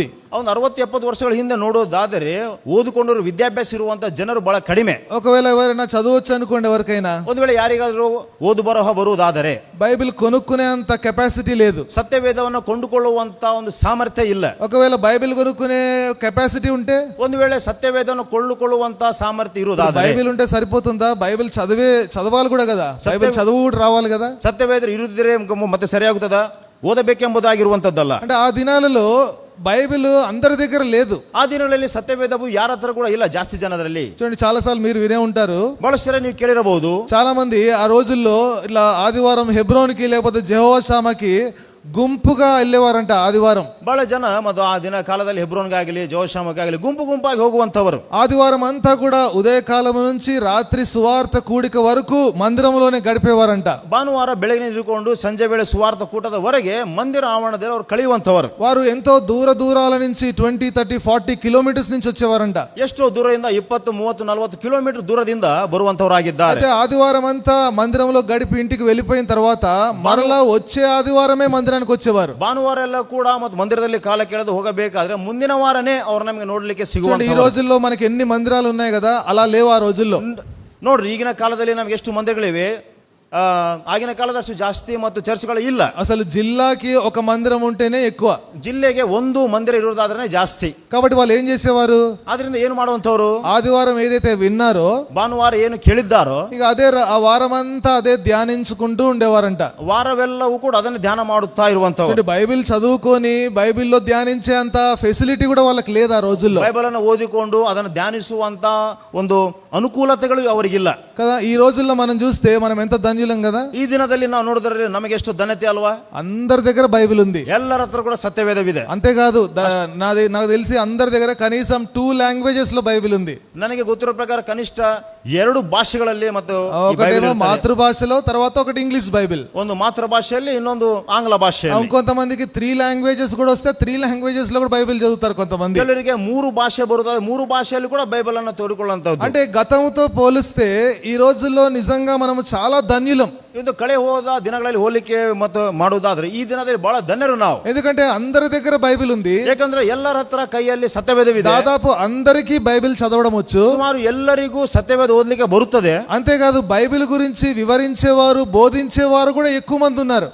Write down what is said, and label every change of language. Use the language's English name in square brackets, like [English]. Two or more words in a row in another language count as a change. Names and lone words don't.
[Kannada] ಅವನು 60-70 ವರ್ಷಗಳ ಹಿಂದೆ ನೋಡೋದಾದರೆ ಓದಿಕೊಂಡವರು ವಿದ್ಯಾಭ್ಯಾಸ ಇರುವಂತ ಜನರು ಬಹಳ ಕಡಿಮೆ. [Telugu] ఒకవేళ ఎవరైనా చదవచ్చు అనుకోండి, ఎవరికైనా [Kannada] ಒಂದು ವೇಳೆ ಯಾರಿಗಾದ್ರೂ ಓದು ಬರಹ ಬರುವುದಾದರೆ [Telugu] బైబిల్ కొనుక్కునే అంత కెపాసిటీ లేదు. [Kannada] ಸತ್ಯವೇದವನ್ನು ಕೊಂಡುಕೊಳ್ಳುವಂತ ಒಂದು ಸಾಮರ್ಥ್ಯ ಇಲ್ಲ. [Telugu] ఒకవేళ బైబిల్ కొనుక్కునే కెపాసిటీ ఉంటే, [Kannada] ಒಂದು ವೇಳೆ ಸತ್ಯವೇದವನ್ನು ಕೊಳ್ಳುಕೊಳ್ಳುವಂತ ಸಾಮರ್ಥ್ಯ ಇರುವುದಾದರೆ, [Telugu] బైబిల్ ఉంటే సరిపోతుందా? బైబిల్ చదవాలి కూడా కదా, బైబిల్ చదువు కూడా రావాలి కదా. [Kannada] ಸತ್ಯವೇದ ಇರುವುದಿದ್ರೆ ಮತ್ತೆ ಸರಿಯಾಗುತ್ತದ? ಓದಬೇಕೆಂಬುದಾಗಿರುವಂತದ್ದಲ್ಲ. [Telugu] అంటే ఆ దినాలలో బైబిల్ అందరి దగ్గర లేదు. [Kannada] ಆ ದಿನಗಳಲ್ಲಿ ಸತ್ಯವೇದವು ಯಾರ ಹತ್ರ ಕೂಡ ಇಲ್ಲ ಜಾಸ್ತಿ ಜನರಲ್ಲಿ. [Telugu] చూడండి, చాలా సార్లు మీరు వినే ఉంటారు, [Kannada] ಬಹಳಷ್ಟು ಸಲ ನೀವು ಕೇಳಿರಬಹುದು. [Telugu] చాలా మంది ఆ రోజుల్లో ఇలా ఆదివారం హెబ్రోన్కి లేకపోతే జెహోవా షామాకి గుంపుగా వెళ్ళేవారంట. ఆదివారం [Kannada] ಬಹಳ ಜನ ಮತ್ತು ಆ ದಿನ ಕಾಲದಲ್ಲಿ ಹೆಬ್ರೋನ್ಗಾಗಲಿ ಜೋಶಾಮಗಾಗಲಿ ಗುಂಪು ಗುಂಪಾಗಿ ಹೋಗುವಂತವರು. [Telugu] ఆదివారం అంతా కూడా ఉదయకాలం నుంచి రాత్రి సువార్త కూడిక వరకు మందిరంలోనే గడిపేవారంట. [Kannada] ಭಾನುವಾರ ಬೆಳಗಿನ ಇದ್ದುಕೊಂಡು ಸಂಜೆ ವೇಳೆ ಸುವಾರ್ಥ ಕೂಟದವರೆಗೆ ಮಂದಿರ ಆವರಣದಲ್ಲಿ ಅವರು ಕಳೆಯುವಂತವರು. [Telugu] వారు ఎంతో దూరాల నుంచి 20, 30, 40 కిలోమీటర్స్ నుంచి వచ్చేవారంట. [Kannada] ಎಷ್ಟೋ ದೂರದಿಂದ 20, 30, 40 ಕಿಲೋಮೀಟರ್ ದೂರದಿಂದ ಬರುವಂತವರಾಗಿದ್ದಾರೆ. [Telugu] అయితే ఆదివారం అంతా మందిరంలో గడిపి ఇంటికి వెళ్ళిపోయిన తర్వాత మరలా వచ్చే ఆదివారమే మందిరానికి వచ్చేవారు. [Kannada] ಭಾನುವಾರ ಎಲ್ಲ ಕೂಡ ಮತ್ತು ಮಂದಿರದಲ್ಲಿ ಕಾಲ ಕೆಳೆದು ಹೋಗಬೇಕಾದ್ರೆ ಮುಂದಿನ ವಾರನೇ ಅವ್ರು ನಮಗೆ ನೋಡ್ಲಿಕ್ಕೆ ಸಿಗುವಂತ. [Telugu] ఈ రోజుల్లో మనకి ఎన్ని మందిరాలు ఉన్నాయి కదా, అలా లేవు ఆ రోజుల్లో. [Kannada] ನೋಡ್ರಿ, ಈಗಿನ ಕಾಲದಲ್ಲಿ ನಮ್ಗೆ ಎಷ್ಟು ಮಂದಿರಗಳಿವೆ. ಆಗಿನ ಕಾಲದಷ್ಟು ಜಾಸ್ತಿ ಮತ್ತು ಚರ್ಚ್ಗಳು ಇಲ್ಲ. [Telugu] అసలు జిల్లాకి ఒక మందిరం ఉంటేనే ఎక్కువ. [Kannada] ಜಿಲ್ಲೆಗೆ ಒಂದು ಮಂದಿರ ಇರುವುದಾದ್ರೆ ಜಾಸ್ತಿ. [Telugu] కాబట్టి వాళ్ళు ఏం చేసేవారు, [Kannada] ಆದ್ರಿಂದ ಏನು ಮಾಡುವಂತವ್ರು, [Telugu] ఆదివారం ఏదైతే విన్నారో [Kannada] ಭಾನುವಾರ ಏನು ಕೇಳಿದ್ದಾರೋ [Telugu] ఇక అదే ఆ వారం అంతా అదే ధ్యానించుకుంటూ ఉండేవారంట. [Kannada] ವಾರವೆಲ್ಲವೂ ಕೂಡ ಅದನ್ನು ಧ್ಯಾನ ಮಾಡುತ್ತಾ ಇರುವಂತವ್ರು. [Telugu] బైబిల్ చదువుకొని బైబిల్లో ధ్యానించే అంత ఫెసిలిటీ కూడా వాళ్ళకి లేదు ఆ రోజుల్లో. [Kannada] ಬೈಬಲ್ ಅನ್ನು ಓದಿಕೊಂಡು ಅದನ್ನು ಧ್ಯಾನಿಸುವಂತ ಒಂದು ಅನುಕೂಲತೆಗಳು ಅವರಿಗಿಲ್ಲ [Telugu] కదా. ఈ రోజుల్లో మనం చూస్తే మనం ఎంత ధన్యులం కదా. [Kannada] ಈ ದಿನದಲ್ಲಿ ನಾವು ನೋಡಿದ್ರೆ ನಮಗೆ ಎಷ್ಟು ಧನ್ಯತೆ ಅಲ್ವಾ. [Telugu] అందరి దగ్గర బైబిల్ ఉంది, [Kannada] ಎಲ್ಲರ ಹತ್ರ ಕೂಡ ಸತ್ಯವೇದವಿದೆ. [Telugu] అంతేకాదు నాకు తెలిసి అందరి దగ్గర కనీసం 2 లాంగ్వేజెస్ లో బైబిల్ ఉంది. [Kannada] ನನಗೆ ಗೊತ್ತಿರೋ ಪ್ರಕಾರ ಕನಿಷ್ಠ 2 ಭಾಷೆಗಳಲ್ಲಿ ಮತ್ತು [Telugu] ఒకటేమో మాతృభాషలో, తర్వాత ఒకటి [English] English Bible. [Kannada] ಒಂದು ಮಾತೃಭಾಷೆಯಲ್ಲಿ, ಇನ್ನೊಂದು ಆಂಗ್ಲ ಭಾಷೆಯಲ್ಲಿ. [Telugu] ఇంకొంతమందికి 3 లాంగ్వేజెస్ కూడా వస్తే 3 లాంగ్వేజెస్ లో కూడా బైబిల్ చదువుతారు కొంతమంది. [Kannada] ಕೆಲವರಿಗೆ 3 ಭಾಷೆ ಬರುತ್ತದೆ, 3 ಭಾಷೆಯಲ್ಲಿ ಕೂಡ ಬೈಬಲ್ ಅನ್ನು ತೋಡಿಕೊಳ್ಳುವಂತದ್ದು. [Telugu] అంటే గతంతో పోలిస్తే ఈ రోజుల్లో నిజంగా మనము చాలా ధన్యులం. [Kannada] ಇದು ಕಳೆ ಹೋದ ದಿನಗಳಲ್ಲಿ ಹೋಲಿಕೆ ಮತ್ತು ಮಾಡುವುದಾದ್ರೆ ಈ ದಿನದಲ್ಲಿ ಬಹಳ ಧನ್ಯರು ನಾವು. [Telugu] ఎందుకంటే అందరి దగ్గర బైబిల్ ఉంది. [Kannada] ಯಾಕಂದ್ರೆ ಎಲ್ಲರ ಹತ್ರ ಕೈಯಲ್ಲಿ ಸತ್ಯವೇದವಿದೆ. [Telugu] దాదాపు అందరికీ బైబిల్ చదవడం వచ్చు. [Kannada] ಸುಮಾರು ಎಲ್ಲರಿಗೂ ಸತ್ಯವೇದ ಓದಲಿಕ್ಕೆ ಬರುತ್ತದೆ. [Telugu] అంతేకాదు బైబిల్ గురించి వివరించేవారు, బోధించేవారు కూడా ఎక్కువ మంది ఉన్నారు.